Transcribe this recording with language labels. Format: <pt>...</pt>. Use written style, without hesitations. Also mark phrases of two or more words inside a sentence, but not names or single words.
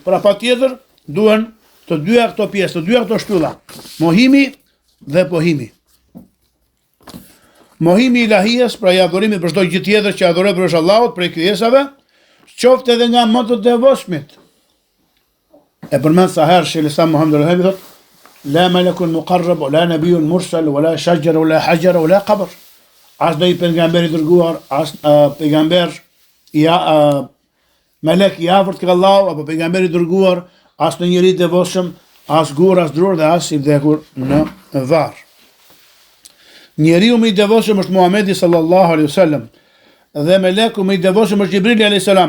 <sq>Pra patjetër duhen të dyja këto pjesë, të dyja këto shtylla. Mohimi dhe pohimi. Mohimi i ilahies, pra i adhurimit për çdo gjë tjetër që adhurohet përveç Allahut, prej krijesave, qoftë edhe nga më të devotshmit. E përmend sa herë Sheikh Muhammed al-Wahabi thotë:</sq> <ar>"لا ملك مقرب، لا نبي مرسل، ولا شجر، ولا حجر، ولا قبر."</ar> <sq>As do i pejgamber i dërguar, as pejgamber melek i afërt ka Allahu apo pejgamber i dërguar, as në njeri devotshëm, as gur, as drur dhe as i vdekur në varr. Njeriu më i devotshëm është Muhamedi</sq> <ar>صلى الله عليه وسلم</ar> <sq>dhe meleku më i devotshëm është Xhibrili</sq> <ar>عليه السلام.</ar>